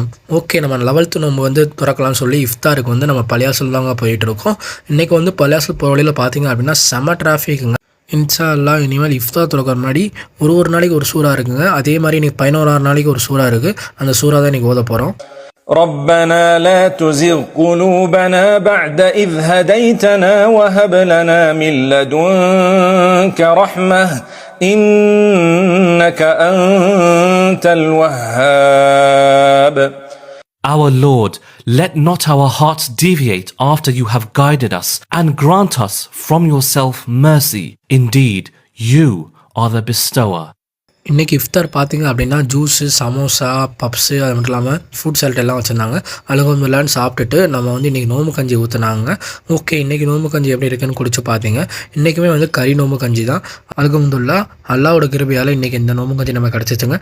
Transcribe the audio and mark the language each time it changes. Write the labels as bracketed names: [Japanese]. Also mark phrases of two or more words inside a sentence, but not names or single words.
[Tamil] ஓகே, நம்ம 11th நோம்பு வந்து திறக்கலாம்னு சொல்லி இஃப்தாருக்கு வந்து நம்ம பள்ளியாசல் தாங்க போயிட்டு இருக்கோம். இன்றைக்கி வந்து பள்ளியாசல் போகிற வழியில் பார்த்தீங்க அப்படின்னா செம டிராஃபிக்குங்க. [Arabic] إن شاء الله [Tamil] இனிமேல் இஃப்தார் திறக்கிற முன்னாடி ஒரு நாளைக்கு ஒரு சூறா இருக்குங்க. அதே மாதிரி இன்றைக்கி 11 நாளைக்கு ஒரு சூறா இருக்குது. அந்த சூறா தான் இன்றைக்கி ஓத போகிறோம். [Arabic] ربنا لا تزغ قلوبنا بعد إذ هديتنا وهب لنا من لدنك رحمة إنك أنت الوهاب. [English] Our Lord, let not our hearts deviate after you have guided us, and grant us from yourself mercy. Indeed, you are the bestower. [Tamil] இன்றைக்கி இஃப்தார் பார்த்திங்க அப்படின்னா ஜூஸு, சமோசா, பப்ஸு, அது மட்டும் இல்லாமல் [English] fruit salad [Tamil] எல்லாம் வச்சுருந்தாங்க. அல்ஹம்துலில்லாஹ்னு சாப்பிட்டுட்டு நம்ம வந்து இன்றைக்கி நோம்பு கஞ்சி ஊற்றுனாங்க. ஓகே, இன்றைக்கி நோம்பு கஞ்சி எப்படி இருக்குன்னு குடிச்சு பார்த்தீங்க. இன்றைக்குமே வந்து கறி நோம்பு கஞ்சி தான். அல்ஹம்துலில்லாஹ் அல்லாஹ்வோட கிருபையால் இன்றைக்கி இந்த நோம்பு கஞ்சி நம்ம கிடச்சிச்சுங்க.